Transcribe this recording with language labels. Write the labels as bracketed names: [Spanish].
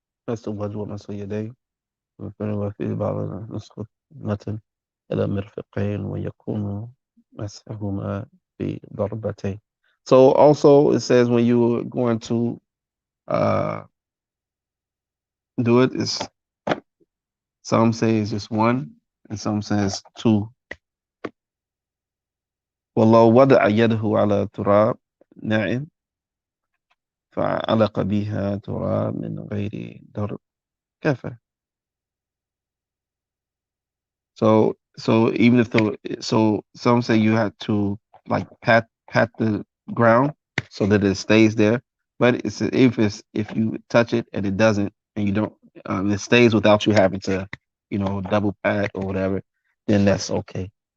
[Arabic] مس الوجه ومس اليدين وفي بعض نسخة متن إلى مرفقين ويكون مسحهما في ضربتين. [English] So also it says when you're going to uh, do it, is some say it's just one and some says two. [Arabic] ولو وضع يده على تراب ناعم فعلق بها تراب من غير ضرب كفى. [English] So even if so some say you have to like pat the ground so that it stays there. But if you touch it and it doesn't and you don't it stays without you having to, double pat or whatever, then that's okay.